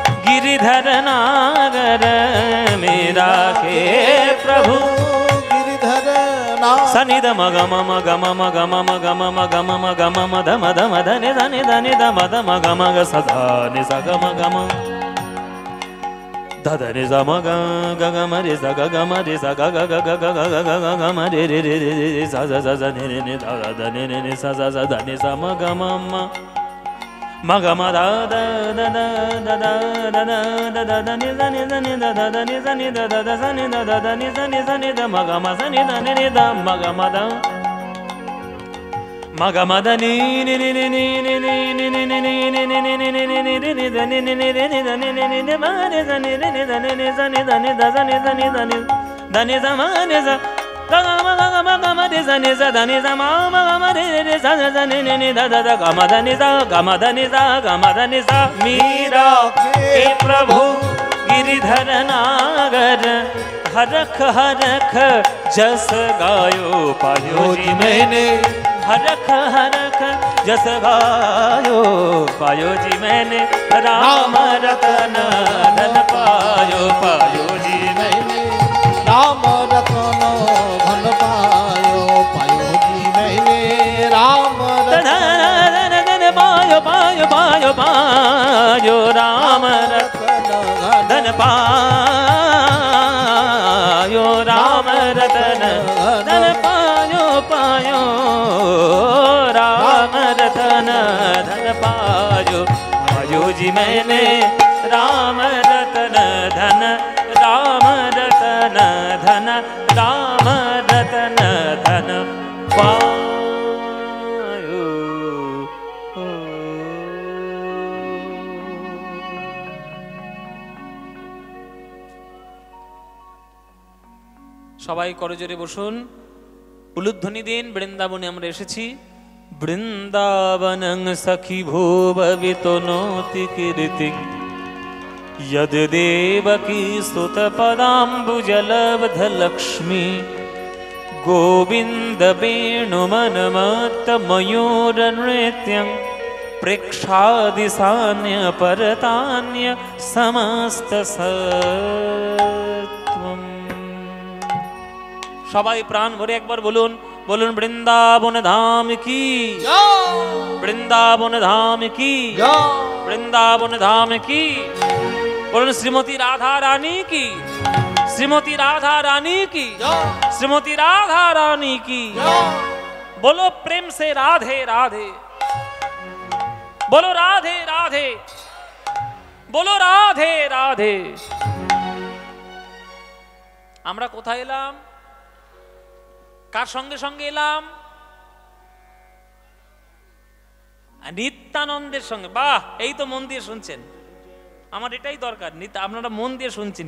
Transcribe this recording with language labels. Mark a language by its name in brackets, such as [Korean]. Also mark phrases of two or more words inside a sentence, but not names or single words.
[Hindi] गिरिधर नागर मेरा के प्रभु गिरिधर नागर सनिध मग मम गम मग मम गम मग मम गम मद मद मद नि धनि धनि ध मद मग मग सदा नि स गम गम ध नि स मग ग ग म रि स ग ग म रि स ग ग ग ग ग ग ग ग ग म रि रि रि रि रि स स स नि नि नि ध ध नि नि नि स स स ध नि स म ग म म मग म द द द द द द द द द नि स नि स नि द द द नि स नि द द द स नि द द द नि स नि स नि द मग म स नि द नि नि द मग म द मग म द नि नि नि नि नि नि नि नि नि नि नि नि नि नि नि नि नि नि द नि नि नि नि नि द नि नि नि नि म नि स नि नि नि द नि नि स नि द नि द स नि द नि द नि द नि स म नि स ग ग म ग म ग म रि स नि स द नि स म म ग म रि रि स स नि नि नि द द द ग म द नि स ग म द नि स ग म द नि स मीरा के प्रभु गिरिधर नागर हरख हरख जस गायो पायो जी मैंने हरख हरख जस गायो पायो जी मैंने राम रतन धन पायो पायो जी मैंने राम रतन धन पायो पायो जी मैंने राम धन धन धन पायो पायो पायो पायो राम रतन धन पायो राम रतन धन पायो पायो राम रतन धन पायो पायो जी मैंने राम रतन धन राम रतन धन राम रतन धन पायो [Bangla] সবাই করজোরে বসুন উলুধ্বনি দিন বৃন্দাবনে আমরা এসেছি [Sanskrit] বৃন্দাবনং সখী ভুববিতো নোতি কীর্তি यद देवकी स्तुत पदाम्बुजलब्ध लक्ष्मी गोविंद वेणुमनमत्त मयूर नृत्यं प्रेक्षादिसान्य परतान्य समस्त [Bangla] सत्वम् সবাই প্রাণ ভরে একবার বলুন বলুন বৃন্দাবন ধাম কি বৃন্দাবন ধাম কি বৃন্দাবন ধাম কি বলুন শ্রীমতী রাধা রানী কি শ্রীমতী রাধা রানী কি শ্রীমতী রাধা রানী কি [Hindi] बोलो प्रेम से राधे राधे बोलो राधे राधे बोलो राधे राधे [Bangla] আমরা কোথায় এলাম কার সঙ্গে সঙ্গে এলাম নিত্যানন্দের সঙ্গে বাহ এই তো মন দিয়ে শুনছেন আমার এটাই দরকার আপনারা মন দিয়ে শুনছেন